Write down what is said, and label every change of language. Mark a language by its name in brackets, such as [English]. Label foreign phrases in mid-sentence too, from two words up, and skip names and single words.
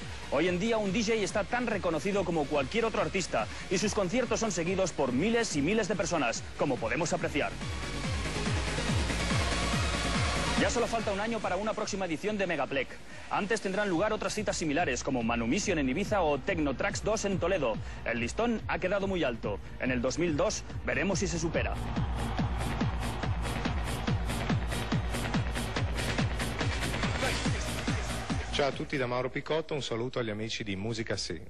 [Spanish] Hoy en día un DJ está tan reconocido como cualquier otro artista y sus conciertos son seguidos por miles y miles de personas, como podemos apreciar. Ya solo falta un año para una próxima edición de Megaplex. Antes tendrán lugar otras citas similares como Manumission en Ibiza o Technotracks 2 en Toledo. El listón ha quedado muy alto. En el 2002 veremos si se supera. [Italian] Ciao a tutti da Mauro Picotto, un saluto agli amici di Musica Sì.